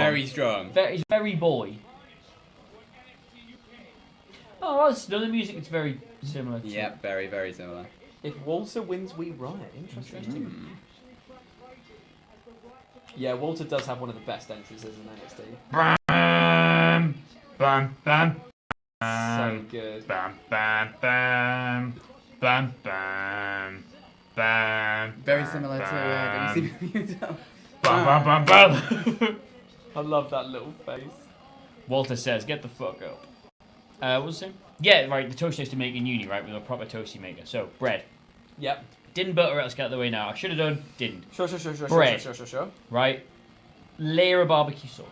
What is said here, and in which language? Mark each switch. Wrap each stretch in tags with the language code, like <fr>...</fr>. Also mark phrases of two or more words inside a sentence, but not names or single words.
<en>Very strong. He's very boy. Oh, well, it's another music that's very similar. To Yeah, very, very similar. If Walter wins, we riot. Interesting. Yeah, Walter does have one of the best entrances in NXT. Bam, bam, bam. So good. Bam, bam, bam, bam, bam, bam. Very similar to WCBW. Bam, bam, bam, bam. I love that little face. Walter says, "Get the fuck up." What was it? Yeah, right. The toast I used to make in uni, right, with a proper toasty maker. So bread. Yep. Didn't butter it. Let's get out of the way now. I should have done. Didn't. Sure. Bread. Sure. Right. Layer of barbecue sauce.</en>